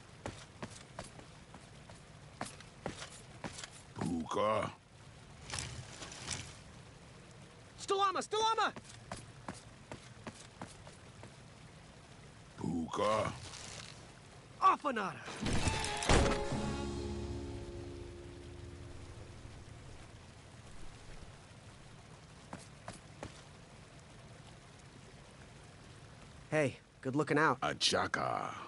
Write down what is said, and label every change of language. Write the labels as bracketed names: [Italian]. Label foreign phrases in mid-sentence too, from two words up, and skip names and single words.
[English] Puka. Stalama! Stalama! Puka. Afanada! Hey, good looking out. Achaka.